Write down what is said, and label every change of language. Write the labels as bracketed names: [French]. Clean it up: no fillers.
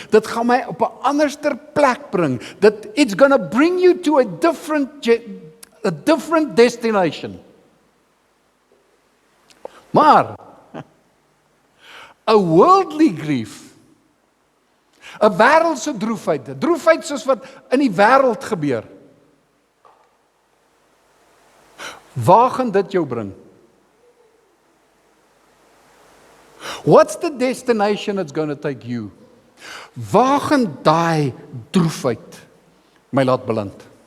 [Afrikaans] Dit gaan my op 'n anderster plek bring. [English] It's going to bring you to a different destination. [Afrikaans] Maar 'n [English] worldly grief, [Afrikaans] 'n wêreldse droefheid soos wat in die wêreld gebeur. Waar gaan dit jou bring? [English] What's the destination it's going to take you? [Afrikaans] Waar gaan daai droefheid my laat beland?